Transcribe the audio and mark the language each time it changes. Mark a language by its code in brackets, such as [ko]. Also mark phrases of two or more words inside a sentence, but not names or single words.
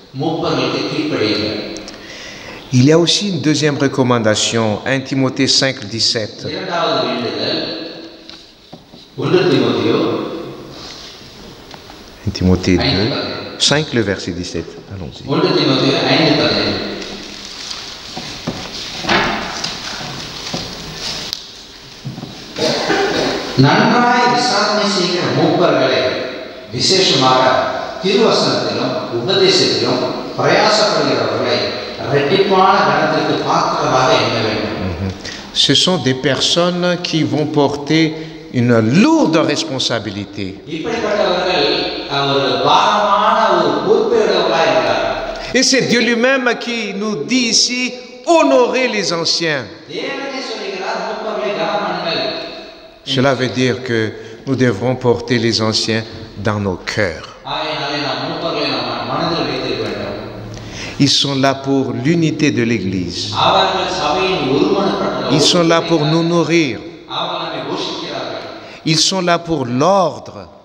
[fr] Il y a aussi une deuxième recommandation, 1 Timothée 5, 17. 1 Timothée 2, 5, le verset 17. Allons-y. [ta] நன்றாய் விசாரணை செய்கிற மூப்பர்களை விசேஷமாக திருவசனத்திலும் உபதேசத்திலும் பிரயாசப்படுகிறவர்களை இரட்டிப்பான கனத்திற்கு பாத்திரராக எண்ண வேண்டும். [fr] Ce sont des personnes qui vont porter une lourde responsabilité. [ta] இப்படிப்பட்டவர்கள் ஒரு பாரமான ஒரு பொறுப்பேற்றவர்களாக இருக்கிறார்கள். [fr] Et c'est Dieu lui-même qui nous dit ici, honorez les anciens. [ta] தேவனே சொல்கிறார் மூப்பர்களை கனம் பண்ணுங்கள். [fr] Cela veut dire que nous devrons porter les anciens dans nos cœurs. Ils sont là pour l'unité de l'Église. Ils sont là pour nous nourrir. Ils sont là pour l'ordre.